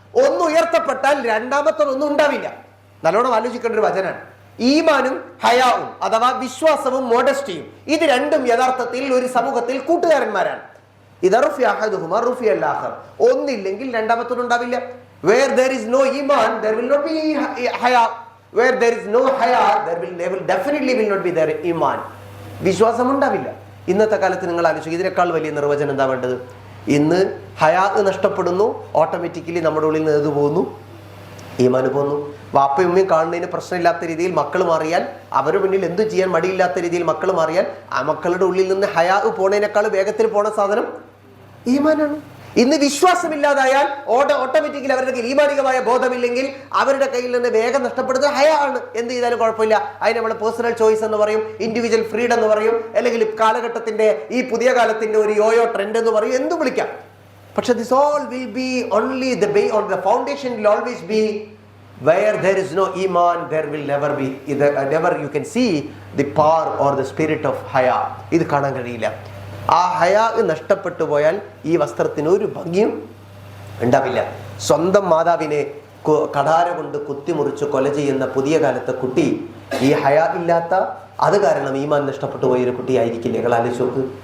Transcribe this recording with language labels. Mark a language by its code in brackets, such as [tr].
[ml] ഒന്ന് ഉയർത്തപ്പെട്ടാൽ രണ്ടാമത്തതൊന്നും ഉണ്ടാവില്ല. നല്ലോണം ആലോചിക്കേണ്ട ഒരു വചനാണ്. ഈമാനും ഹയാവും അഥവാ വിശ്വാസവും മോഡസ്റ്റിയും, ഇത് രണ്ടും യഥാർത്ഥത്തിൽ ഒരു സമൂഹത്തിൽ കൂട്ടുകാരന്മാരാണ്. [ar] ഇദാ റുഫിഅ അഹദുഹുമാ റുഫിഅ അൽ-ആഖർ. [ml] ഒന്നില്ലെങ്കിൽ രണ്ടാമത്തതുണ്ടാവില്ല. [en] Where there is no iman, there will not be haya. Where there is no haya, there will definitely not be there iman. [ml] വിശ്വാസം ഉണ്ടാവില്ല. ഇന്നത്തെ കാലത്ത് നിങ്ങൾ ആലോചിക്കുക, ഇതിനേക്കാൾ വലിയ നിർവചനം എന്താ വേണ്ടത്? ഇന്ന് ഹയാ നഷ്ടപ്പെടുന്നു, ഓട്ടോമാറ്റിക്കലി നമ്മുടെ ഉള്ളിൽ നിന്ന് ഏത് പോകുന്നു? ഈമാന് പോകുന്നു. വാപ്പയും ഉമ്മയും കാണുന്നതിന് പ്രശ്നമില്ലാത്ത രീതിയിൽ മക്കൾ മാറിയാൽ, അവരുടെ മുന്നിൽ എന്തു ചെയ്യാൻ മടിയില്ലാത്ത രീതിയിൽ മക്കൾ മാറിയാൽ, ആ മക്കളുടെ ഉള്ളിൽ നിന്ന് ഹയാ പോണതിനേക്കാൾ വേഗത്തിൽ പോണ സാധനം ഈമാനാണ്. ഇന്ന് വിശ്വാസമില്ലാതായാൽ ഓട്ടോമാറ്റിക്കലി അവരുടെ ഈമാനികമായ ബോധമില്ലെങ്കിൽ അവരുടെ കയ്യിൽ നിന്ന് വേഗം നഷ്ടപ്പെടുന്നത് ഹയ ആണ്. എന്ത് ചെയ്താലും കുഴപ്പമില്ല. അതിന് നമ്മൾ പേഴ്സണൽ ചോയ്സ് എന്ന് പറയും, ഇൻഡിവിജ്വൽ ഫ്രീഡം എന്ന് പറയും, അല്ലെങ്കിൽ കാലഘട്ടത്തിന്റെ ഈ പുതിയ കാലത്തിന്റെ ഒരു യോയോ ട്രെൻഡ് എന്ന് പറയും, എന്തും വിളിക്കാം. പക്ഷെ [en] This all will be only the foundation will always be where there is no iman, there will never be never you can see the power or the spirit of haya. [ml] ഇത് കാണാൻ കഴിയില്ല. ആ ഹയാ നഷ്ടപ്പെട്ടു പോയാൽ ഈ വസ്ത്രത്തിന് ഒരു ഭംഗിയും ഉണ്ടാവില്ല. സ്വന്തം മാതാവിനെ കഠാര കൊണ്ട് കുത്തിമുറിച്ച് കൊല ചെയ്യുന്ന പുതിയ കാലത്തെ കുട്ടി ഈ ഹയാ ഇല്ലാത്ത, അത് കാരണം ഈമാൻ നഷ്ടപ്പെട്ടു പോയൊരു കുട്ടിയായിരിക്കില്ല. നിങ്ങൾ ആലോചിച്ച് നോക്ക്.